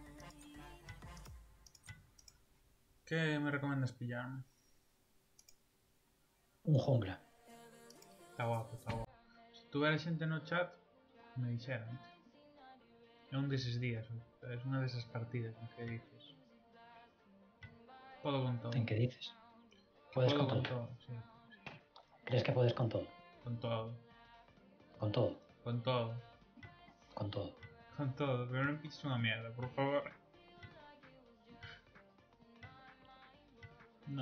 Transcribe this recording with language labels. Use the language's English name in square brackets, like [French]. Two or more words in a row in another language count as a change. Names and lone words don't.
[Galician] Que me recomendas pillarme? Un jungla. Está guapo, está guapo. Se tuvera xente no chat, me dixeran. É un deses días, é unha desas partidas en que dices. Podo con todo. [Spanish] ¿En qué dices? Puedes [Galician] Podo con con todo. [Spanish] todo, sí. ¿Crees que puedes con todo? Con todo. Con todo. Con todo. Con todo. Con todo. [Galician] Pero non piches unha mierda, por favor. [Spanish] No.